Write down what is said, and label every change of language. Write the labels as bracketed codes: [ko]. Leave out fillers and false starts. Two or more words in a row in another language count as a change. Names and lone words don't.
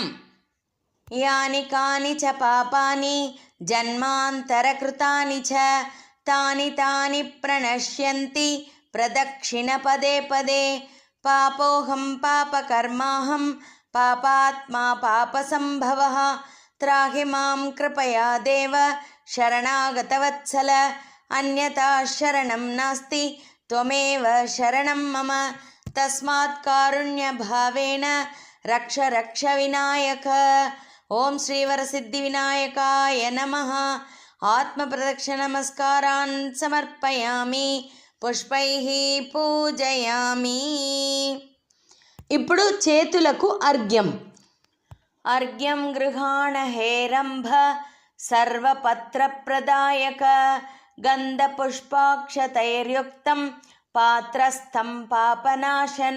[sa] యాని కాని చ పాపాని జన్మాంతరకృతాని చ తాని తాని ప్రణశ్యంతి ప్రదక్షిణ పదే పదే. పాపోహం పాపకర్మాహం పాపాత్మా పాపసంభవః త్రాహి మాం కృపయా దేవ శరణాగతవత్సల. अन्यथा शरणं नास्ति त्वमेव शरणं मम तस्मात् कारुण्यभावेन रक्ष रक्ष विनायक। ఓం శ్రీవరసిద్ధి వినాయకాయ నమః. ఆత్మప్రదక్షిణనమస్కారాన్ సమర్పయామి, పుష్పైః పూజయామి. [te] ఇప్పుడు చేతులకు అర్ఘ్యం. [sa] అర్ఘ్యం గృహాణ హేరంభ సర్వపత్రప్రదాయక గంధపుష్పాక్షతైర్యుక్తం పాత్రస్థం పాపనాశన.